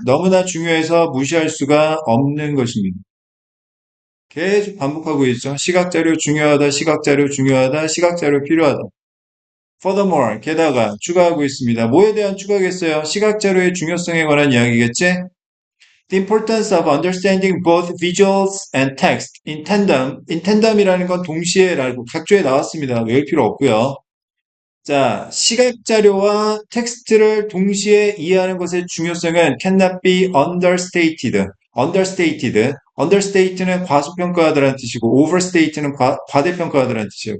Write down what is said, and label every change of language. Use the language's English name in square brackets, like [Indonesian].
[Korean] 너무나 중요해서 무시할 수가 없는 것입니다. 계속 반복하고 있죠. 시각자료 중요하다, 시각자료 중요하다, 시각자료 필요하다. [English] Furthermore, [Korean] 게다가 추가하고 있습니다. 뭐에 대한 추가겠어요? 시각자료의 중요성에 관한 이야기겠지? [English] The importance of understanding both visuals and text in tandem. [Korean] In tandem이라는 건 동시에라고 각조에 나왔습니다. 외울 필요 없고요. 자, 시각 자료와 텍스트를 동시에 이해하는 것의 중요성은 [English] cannot be understated. understated. [Korean] understate는 과소평가하다라는 뜻이고 overstate는 과대평가하다라는 뜻이에요.